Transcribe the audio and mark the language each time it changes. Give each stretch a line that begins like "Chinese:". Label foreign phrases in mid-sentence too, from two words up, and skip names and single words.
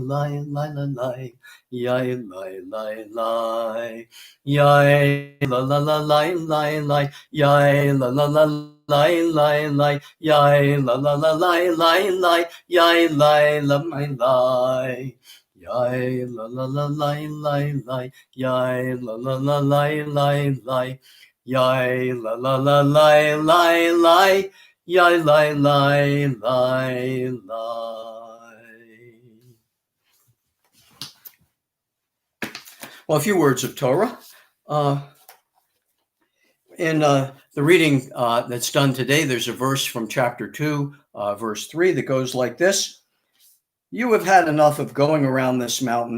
English: lai lai la lai, yai lai lai lai, yai la la la lai lai lai, yai la la la lai lai lai, yai la la la lai lai lai, yai lai la mai lai, yai la la la lai lai lai, yai la la la lai lai lai, yai la la la lai lai lai, yai lai lai lai lai. Well, a few words of Torah. In the reading that's done today, there's a verse from chapter 2, verse 3 that goes like this. You have had enough of going around this mountain.